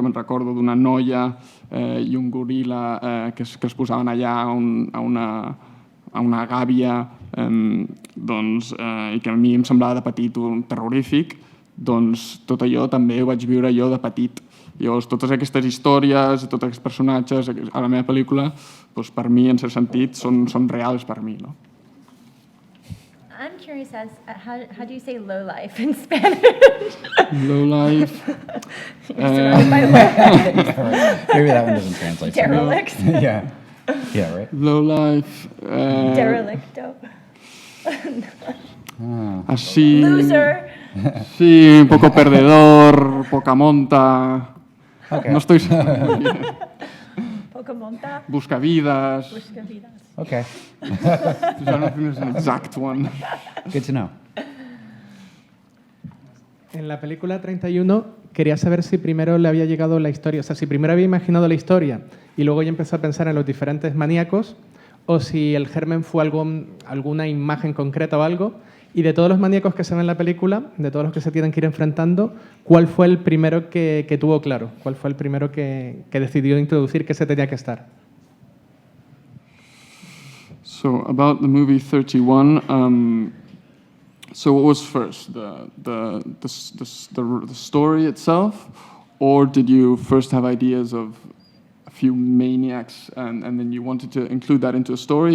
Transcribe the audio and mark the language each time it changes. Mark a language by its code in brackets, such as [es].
[ca] Que me'n recordo d'una noia i un goril·la que es posaven allà a una gàbia i que a mi em semblava de petit terrorífic, doncs tot allò també ho vaig viure jo de petit. Llavors, totes aquestes històries, tots aquests personatges a la meva pel·lícula, per mi, en cert sentit, són reals per mi. [en] I'm curious as how do you say low life in Spanish? Low life. Maybe that one doesn't translate. Derelict. Yeah, right. Low life. [es] Derelicto. Así. [en] Loser. [es] Sí, un poco perdedor, poca monta. [en] Okay. [es] No estoy seguro. Poca monta. Buscavidas. Buscavidas. [en] Okay. I don't know if there's an exact one. Good to know. [es] En la película 31 quería saber si primero le había llegado la historia, o sea, si primero había imaginado la historia y luego ya empezó a pensar en los diferentes maníacos, o si el germen fue alguna imagen concreta o algo. Y de todos los maníacos que se ven en la película, de todos los que se tienen que ir enfrentando, ¿cuál fue el primero que tuvo claro? ¿Cuál fue el primero que decidió introducir que se tenía que estar? [en] So about the movie 31, so what was first, the story itself, or did you first have ideas of a few maniacs and then you wanted to include that into a story?